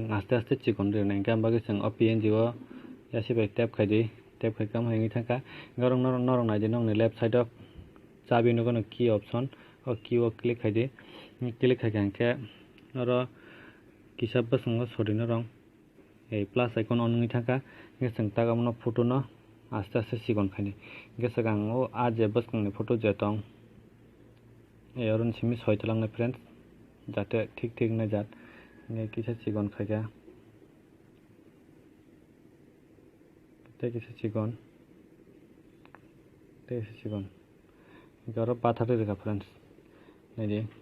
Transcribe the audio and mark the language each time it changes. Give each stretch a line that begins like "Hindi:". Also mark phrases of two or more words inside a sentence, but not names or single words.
Kok Borok: aste aste chikon rwnai hingke ambagui jeng o png o yasibai tap khaidi tap khaikam hingi thangka gorong norok naidi nongni
English: left side
Kok Borok: o chabi nugono
English: key option
Kok Borok: o key o click khaidi click khaika hingke oro kisa bwskango sodi norong ei
English: plus icon
Kok Borok: on ngi thangka hingke jeng tak amono photo no aste aste chikon khaini hingke sakang o a je bwskangni photo je tong ei oro simi soitalangnai friends jate ঠিক naijak hingke kisa chikon khaika tei kisa chikon hingke oro pathar rwka friends naidi